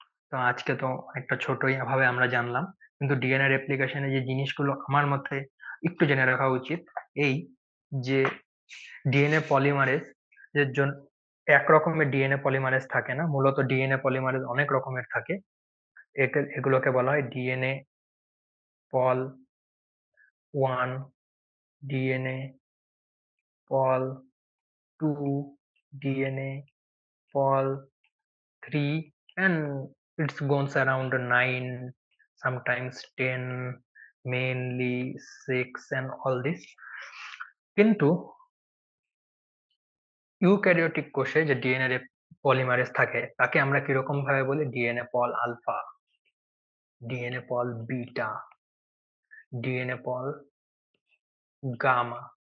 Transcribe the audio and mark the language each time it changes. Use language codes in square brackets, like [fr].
[bn] তো আজকে তো একটা ছোটই ভাবে আমরা জানলাম, কিন্তু ডিএনএ রেপ্লিকেশনে যে জিনিসগুলো আমার মতে একটু জেনে রাখা উচিত, এই যে ডিএনএ পলিমারেজ এর জন্য এক রকমের ডিএনএ পলিমারেজ থাকে না, মূলত ডিএনএ পলিমারেজ অনেক রকমের থাকে। এগুলোকে বলা হয় DNA Paul 1, DNA Paul 2, DNA Paul [en] 3 and it goes around 9, sometimes 10, mainly 6 and all this. [bn] কিন্তু ইউক্যারিওটিক কোষে যে ডিএনএ পলিমারেজ থাকে তাকে আমরা কিরকম ভাবে বলি? ডিএনএ পল আলফা, ডিএনএ পল বিটা, ডিএনএ পল গামা।